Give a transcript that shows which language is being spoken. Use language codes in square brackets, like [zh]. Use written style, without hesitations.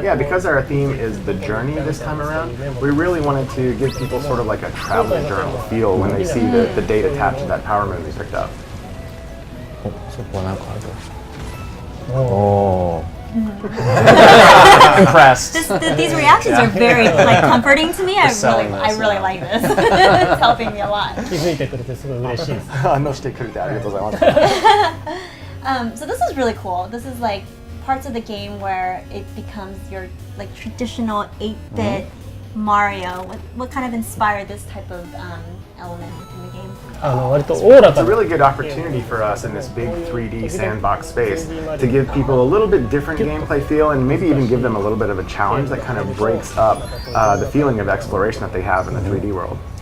[en] Yeah, because our theme is the journey this time around, we really wanted to give people sort of like a travel journal feel when they see the date attached to that power moon we picked up. [ja] お、そこはなんかある。Oh. [en] Impressed. These reactions are very like comforting to me. I selling really this, like this. It's helping me a lot. [ja] 気づいてくれてすごい嬉しいです。反応してくれてありがとうございます。 [en] So this is really cool. This is like parts of the game where it becomes your like traditional 8-bit Mario. What kind of inspired this type of element in the game? [ja] 割とおおら [en] It's [ja] か [en] really good opportunity for us in this big 3D sandbox space to give people a little bit different gameplay feel and maybe even give them a little bit of a challenge that kind of breaks up the feeling of exploration that they have in the 3D world.